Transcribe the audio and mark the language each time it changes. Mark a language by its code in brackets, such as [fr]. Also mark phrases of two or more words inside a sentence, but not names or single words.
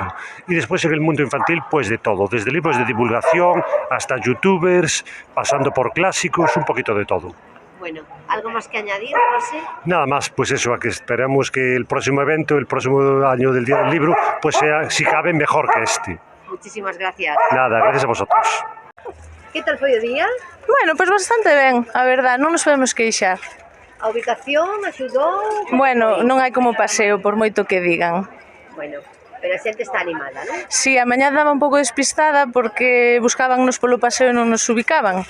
[es] Y después en el mundo infantil pues de todo, desde libros de divulgación hasta youtubers, pasando por clásicos, un poquito de todo. Bueno, ¿algo más que añadir, José? Nada más, pues eso, a que esperamos que el próximo evento, el próximo año del Día del Libro, pues sea, si cabe, mejor que este. Muchísimas gracias. Nada, gracias a vosotros. [gl] Que tal foi o día? Bueno, pois bastante ben, a verdade, non nos podemos queixar. A ubicación axudou? Bueno, non hai como paseo, por moito que digan. Bueno, pero a xente está animada, non? Si, a mañá daba un pouco despistada porque buscábamos polo paseo e non nos ubicaban.